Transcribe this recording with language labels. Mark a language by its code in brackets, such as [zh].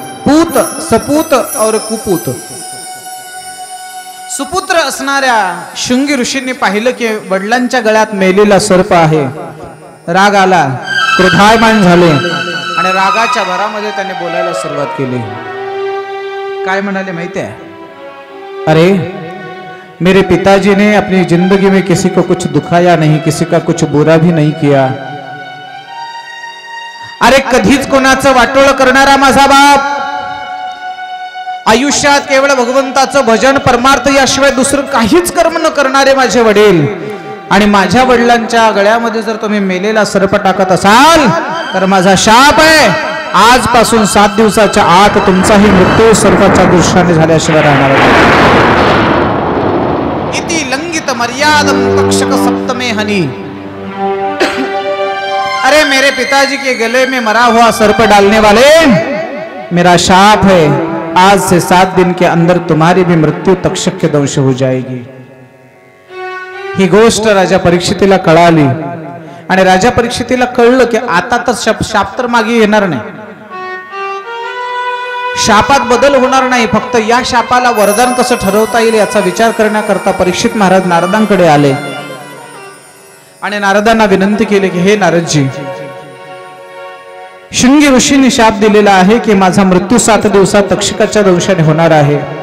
[hi] पूत, सपूत और कुपूत. [mr] सुपुत्र असणाऱ्या शृंगी ऋषींनी पाहिलं की वडिलांच्या गळ्यात मेलेला सर्प आहे. राग आला, क्रोधायमान झाले आणि रागाच्या भरामध्ये त्याने बोलायला सुरुवात केली. काय म्हणाले माहिती आहे? [hi] अरे मेरे पिताजी ने अपनी जिंदगी में किसी को कुछ दुखाया नहीं, किसी का कुछ बुरा भी नहीं किया. [mr] अरे कधीच कोणाचं वाटोळ करणारा माझा बाप, आयुष्यात केवळ भगवंताचं भजन परमार्थ याशिवाय दुसरं काहीच कर्म न करणारे माझे वडील, आणि माझ्या वडिलांच्या गळ्यामध्ये जर तुम्ही मेलेला सर्प टाकत असाल तर माझा शाप आहे, आजपासून 7 दिवसाच्या आत तुमचाही मृत्यू सर्पाच्या दृष्टीने झाल्याशिवाय राहणार नाही. [sa] इति लंघित मर्यादम तक्षक सप्तमे हनी. [hi] अरे मेरे पिताजी के गले में मरा हुआ सर्प डालने वाले, मेरा शाप है, आज से 7 दिन के अंदर तुम्हारी भी मृत्यू तक्षक के दंश हो जाएगी. [mr] ही गोष्ट राजा परीक्षितीला कळाली आणि राजा परीक्षितीला कळलं की आता तर शाप तर मागे येणार नाही, शापात बदल होणार नाही. फक्त या शापाला वरदान कसं ठरवता येईल याचा विचार करण्याकरता परीक्षित महाराज नारदांकडे आले आणि नारदांना विनंती केली की हे नारदजी, शृंगी ऋषींनी शाप दिलेला आहे की माझा मृत्यू 7 दिवसात तक्षकाच्या दंशाने होणार आहे.